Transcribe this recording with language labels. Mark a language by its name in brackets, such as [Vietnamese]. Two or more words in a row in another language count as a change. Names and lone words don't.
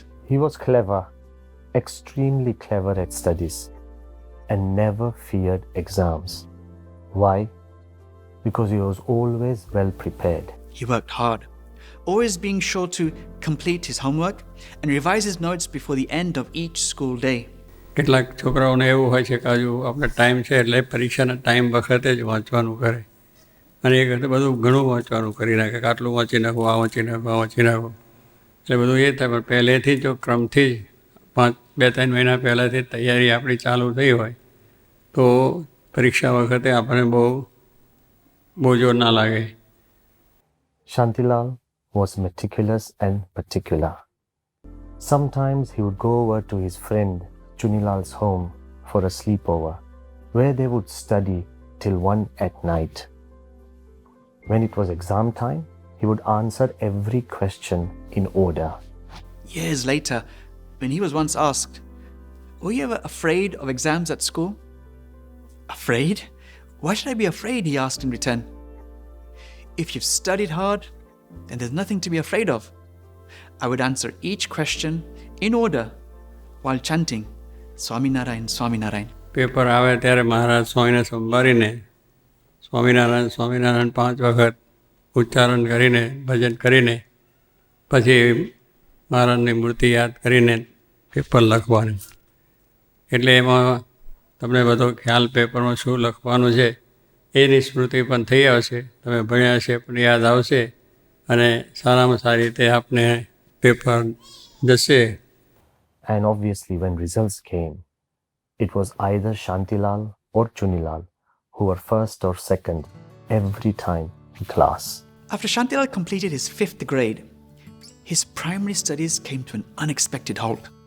[English] He was clever, extremely clever at studies, and never feared exams. Why? Because he was always well prepared. He worked hard, always being sure to complete his homework and revise his notes before the end of each school day. [Gujarati] કેટલાક છોકરાઓને એવું હોય છે કે હજુ આપણે ટાઈમ છે એટલે પરીક્ષાના ટાઈમ વખતે જ વાંચવાનું કરે અને એ વખતે બધું ઘણું વાંચવાનું કરી નાખે કે આટલું વાંચી નાખો આ વાંચી નાખો આ વાંચી નાખો એટલે બધું એ થાય પણ પહેલેથી જો ક્રમથી જ 2-3 મહિના પહેલાંથી તૈયારી આપણી ચાલુ થઈ હોય તો પરીક્ષા વખતે આપણને બહુ બોજો ના લાગે. [English] Shantilal was meticulous and particular. Sometimes he would go over to his friend Chunilal's home for a sleepover, where they would study till 1 at night. When it was exam time, he would answer every question in order. Years later, when he was once asked, "Were you ever afraid of exams at school?" "Afraid? Why should I be afraid?" he asked in return. "If you've studied hard, then there's nothing to be afraid of." I would answer each question in order while chanting, "Swaminarayan, Swaminarayan." [Gujarati] પેપર આવે ત્યારે મહારાજ સ્વામીને સંભાળીને સ્વામિનારાયણ સ્વામિનારાયણ 5 વખત ઉચ્ચારણ કરીને ભજન કરીને પછી મહારાજની મૂર્તિ યાદ કરીને પેપર લખવાનું. એટલે એમાં તમને બધો ખ્યાલ પેપરમાં શું લખવાનું છે એની સ્મૃતિ પણ થઈ આવશે, તમે ભણ્યા છે પણ યાદ આવશે અને સારામાં સારી રીતે આપને પેપર જશે. [English] And obviously, when results came, it was either Shantilal or Chunilal who were first or second every time in class. After Shantilal completed his 5th grade, his primary studies came to an unexpected halt.